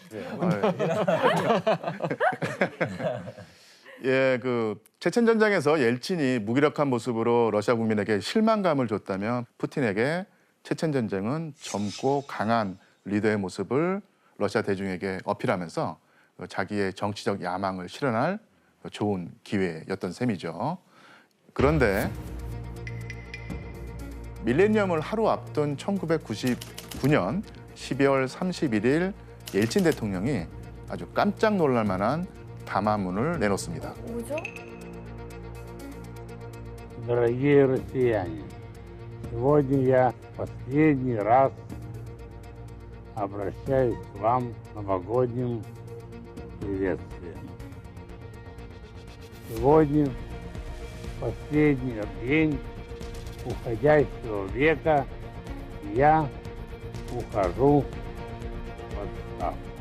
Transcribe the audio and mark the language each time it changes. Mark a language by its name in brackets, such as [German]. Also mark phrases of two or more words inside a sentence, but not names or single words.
[Korean] 예, 체첸 전쟁에서 옐친이 무기력한 모습으로 러시아 국민에게 실망감을 줬다면 푸틴에게 체첸 전쟁은 젊고 강한 리더의 모습을 러시아 대중에게 어필하면서 자기의 정치적 야망을 실현할 좋은 기회였던 셈이죠. 그런데 밀레니엄을 하루 앞둔 1999년 12월 31일 옐친 대통령이 아주 깜짝 놀랄 만한 담화문을 내놓습니다. 뭐죠? [Russian] Дорогие россияне, сегодня я последний раз обращаюсь к вам с новогодним приветствием. Сегодня последний день уходящего века, и я ухожу в отставку.